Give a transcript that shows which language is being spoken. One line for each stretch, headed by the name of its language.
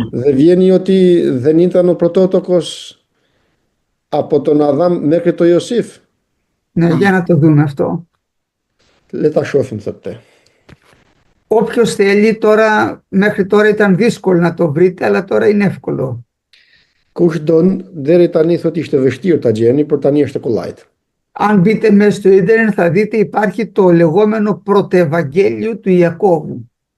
Greek: Δεν βγαίνει ότι δεν ήταν ο πρωτότοκος από τον Αδάμ μέχρι το Ιωσήφ? Ναι, για να το δούμε αυτό.
Albanian: Le ta shohim thotë.
Greek: Όποιος θέλει τώρα, μέχρι τώρα ήταν δύσκολο να το βρείτε, αλλά τώρα είναι εύκολο.
Albanian: Kush don, deri tani thot ishte vështirë ta gjeni, por tani është e kollajt.
Greek: Αν μπείτε μέσα στο ίντερνετ θα δείτε υπάρχει το λεγόμενο πρωτοευαγγέλιο του Ιακώβου.